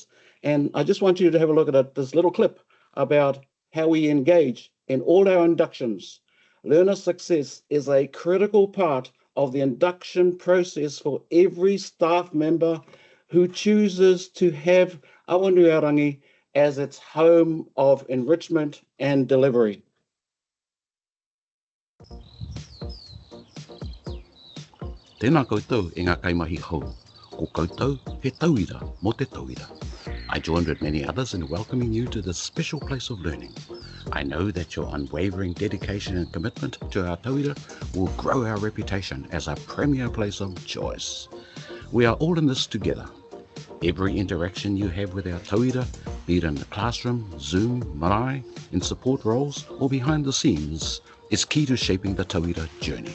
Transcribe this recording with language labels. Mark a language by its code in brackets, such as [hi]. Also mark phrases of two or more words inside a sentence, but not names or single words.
[en] And I just want you to have a look at this little clip about how we engage in all our inductions. Learner success is a critical part of the induction process for every staff member who chooses to have Awanuiārangi as its home of enrichment and delivery. [mi] Tēnā koutou e ngā kaimahi hou. Ko koutou he tauira mo te tauira. [en] I joined with many others in welcoming you to this special place of learning. I know that your unwavering dedication and commitment to our tauira will grow our reputation as a premier place of choice. We are all in this together. Every interaction you have with our tauira, be it in the classroom, Zoom, marae, in support roles, or behind the scenes, is key to shaping the tauira journey.